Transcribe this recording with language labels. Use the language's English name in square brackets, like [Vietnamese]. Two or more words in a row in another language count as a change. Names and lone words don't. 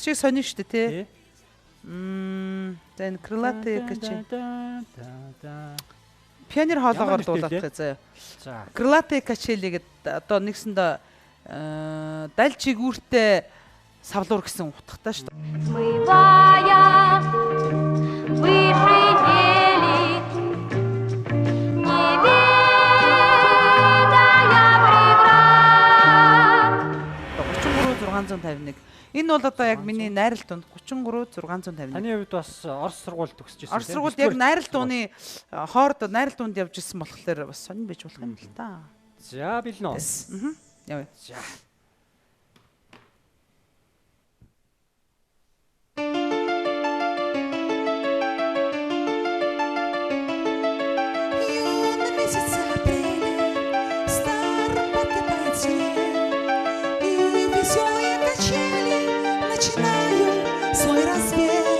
[Mongolian] Чи сони шүү дээ тий. Тэн Крилатые качели. Пионер хоолоогоор дуулах гэж заяа. За. Крилатые качели гэдэг одоо нэгсэндээ даль чигүүртэй савлуур гэсэн утгатай шүү дээ. [Russian] Смывая выше ели, не видая преград. [Mongolian] 33651. Энэ бол одоо яг миний найрал дунд 33651. Таны хувьд бас Орос сургууль төгсөж ирсэн. Орос сургуульд яг найрал дууны хоорд найрал дуунд явж ирсэн болохоор бас сонир байж болох юм л та. За билнэ. Яа. За. [Russian] Юный месяц апреля в старом парке Пойти, и веселые качели начинают свой разбег.